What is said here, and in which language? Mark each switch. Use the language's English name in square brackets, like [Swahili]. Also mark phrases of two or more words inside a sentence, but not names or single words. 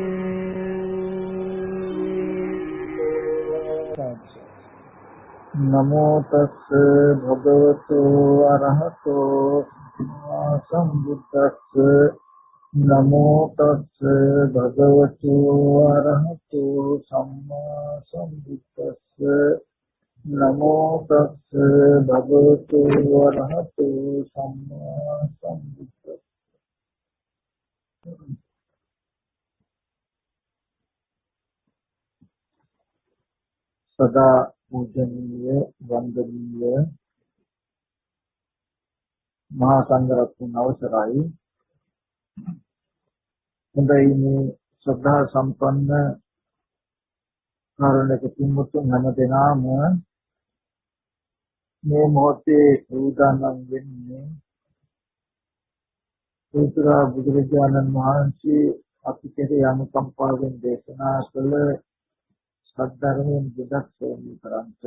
[Pali] නමෝ තස්ස භගවතු අරහතෝ සම්බුද්දස්ස නමෝ තස්ස භගවතු අරහතෝ සම්මා සම්බුද්දස්ස නමෝ තස්ස භගවතු අරහතෝ සම්මා සම්බුද්දස්ස [Sinhala] සදා පූජනීය වන්දනීය මහා සංඝරත්නයන් අවසරයි. හොඳයි මේ ශ්‍රද්ධා සම්පන්න කාරුණික පින්වත්තුන් හැමදෙනාම මේ මොහොතේ සූදානම් වෙන්නේ උතුරා බුදුරජාණන් වහන්සේ අපි කෙරේ අනුකම්පාවෙන් දේශනා කළ සද්ධර්මයෙන් බුදක් සෝමි කරන්ට.